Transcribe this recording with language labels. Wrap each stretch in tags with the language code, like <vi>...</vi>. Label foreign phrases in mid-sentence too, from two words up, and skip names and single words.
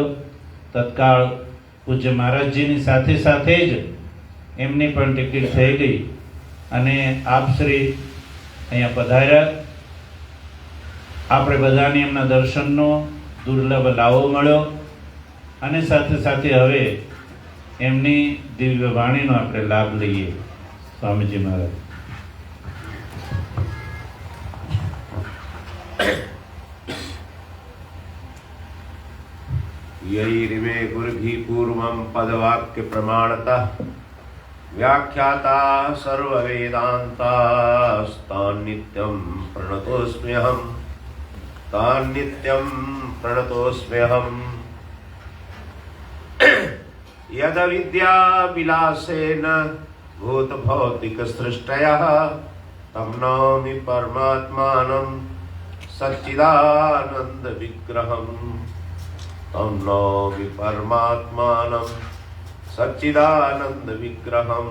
<gu>તત્કાળ પૂજ્ય મહારાજજીની સાથે સાથે જ એમની પણ ટિકિટ થઈ ગઈ અને આપ શ્રી અહીંયા પધાર્યા. આપણે બધાને એમના દર્શનનો દુર્લભ લાવો મળ્યો અને સાથે સાથે હવે એમની દિવ્ય વાણીનો આપણે લાભ લઈએ. સ્વામીજી મહારાજ.</gu> <sa>यैरिमे गुरुभिः पूर्वं पदवाक्य प्रमाणतः व्याख्याता सर्ववेदान्तास्तान्नित्यं प्रणतोऽस्म्यहम् तान्नित्यं प्रणतोऽस्म्यहम् यदविद्याविलासेन भूतभौतिकसृष्टयः तं नौमि परमात्मानं सच्चिदानन्दविग्रहम् तं नौमि परमात्मानं सच्चिदानन्दविग्रहम्.</sa>